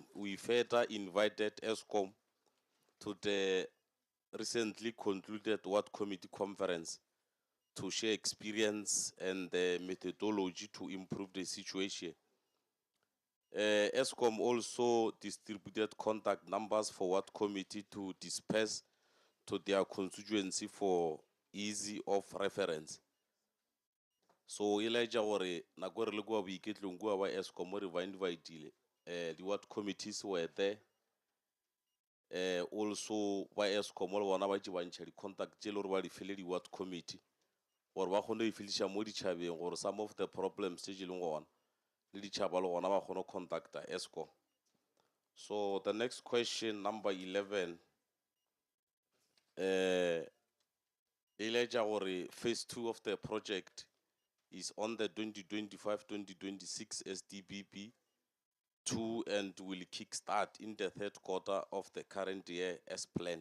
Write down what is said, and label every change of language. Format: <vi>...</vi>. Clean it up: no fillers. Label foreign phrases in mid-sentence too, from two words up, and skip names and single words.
<en>We further invited ESCOM to the recently concluded Ward Committee conference to share experience and the methodology to improve the situation. ESCOM also distributed contact numbers for Ward Committee to disperse to their constituency for easy of reference.</en> <nso>So Elijah gore nako re le kwa boiketlong kwa ba ESCOM re ba invitile.</nso> <en>The Ward committees were there. Also by ESCOM</en> <nso>le bona ba tšebantšha di contact tše le gore ba di fele di Ward committee gore ba kgone go ifiliša mo ditšhabeng gore</nso> <en>some of the problems</en> <nso>tše di leng gona le ditšhaba le gona ba kgone contacta ESCOM.</nso> <en>So the next question, number 11, Elijah gore phase 2 of the project is on the 2025-2026 SDBP 2 and will kickstart in the third quarter of the current year as planned.</en>